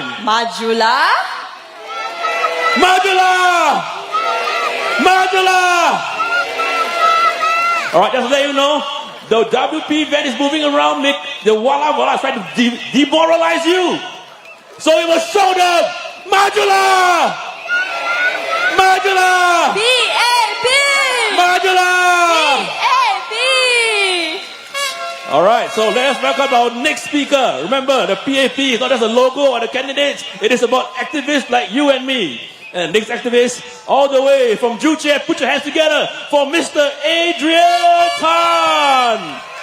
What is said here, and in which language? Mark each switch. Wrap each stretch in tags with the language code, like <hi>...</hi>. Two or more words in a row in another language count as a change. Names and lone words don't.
<en>Majula. Majula! All right, just to let you know, the WP van is moving around. The Walla is trying to demoralize you. So we must show them, Majula! PAP. Majula! PAP. All right, so let us welcome our next speaker. Remember, the PAP is not just a logo or the candidates. It is about activists like you and me. And next activist, all the way from Joo Chiat, put your hands together for Mr. Adrian Tan.</en>